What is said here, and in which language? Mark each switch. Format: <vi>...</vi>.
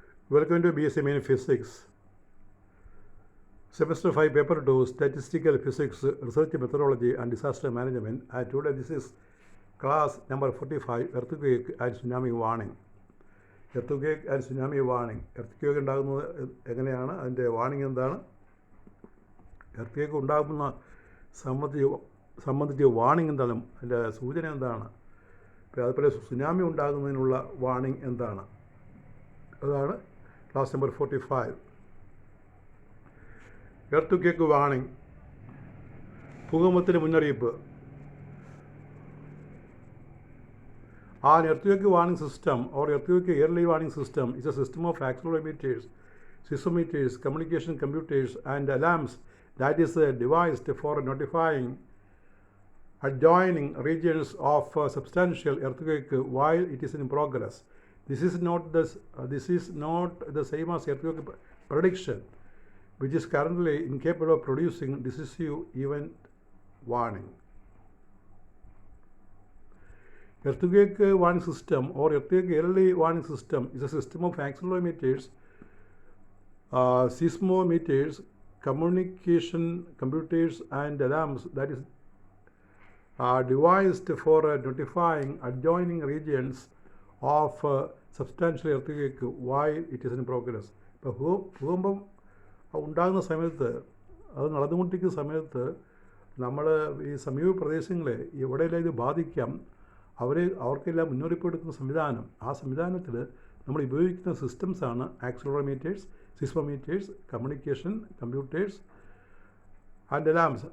<en>Welcome to BSc Main Physics. Semester 5 Paper 2 Statistical Physics, Research Methodology and Disaster Management. And today this is class number 45, Earthquake and Tsunami Warning. Earthquake and Tsunami Warning.</en> <ml>Earthquake ഉണ്ടാകുന്നത് എങ്ങനെയാണ്, അതിൻ്റെ warning എന്താണ്, earth ഉണ്ടാകുന്ന സംബന്ധിച്ച് warning എന്താണ്, അതിൻ്റെ സൂചന എന്താണ്, അതുപോലെ സുനാമി ഉണ്ടാകുന്നതിനുള്ള വാണിംഗ് എന്താണ്, അതാണ് ക്ലാസ് നമ്പർ 45. എർത്തുക്കേക്ക് വാണിംഗ്, ഭൂകമ്പത്തിന് മുന്നറിയിപ്പ്.</ml> <en>An earthquake warning system or earthquake early warning system is a system of accelerometers, seismometers, communication computers, and alarms that is devised for notifying adjoining regions of substantial earthquake while it is in progress. This is not the same as earthquake prediction, which is currently incapable of producing decisive event warning. Earthquake warning system or earthquake early warning system is a system of accelerometers, seismometers, communication computers, and alarms that is devised for notifying adjoining regions of substantial earthquake while it is in progress.</en> <ml>ഇപ്പോൾ ഭൂകമ്പം ഉണ്ടാകുന്ന സമയത്ത്, അത് നടന്നുകൊണ്ടിരിക്കുന്ന സമയത്ത് നമ്മൾ ഈ സമീപ പ്രദേശങ്ങളെ എവിടെയെല്ലാം ഇത് ബാധിക്കാം അവർക്കെല്ലാം മുന്നറിയിപ്പ് എടുക്കുന്ന സംവിധാനം, ആ സംവിധാനത്തിൽ നമ്മൾ ഉപയോഗിക്കുന്ന സിസ്റ്റംസാണ് ആക്സിലറോമീറ്റേഴ്സ്, സിസ്മോമീറ്റേഴ്സ്, കമ്മ്യൂണിക്കേഷൻ കമ്പ്യൂട്ടേഴ്സ് ആൻഡ് അലാംസ്.</ml>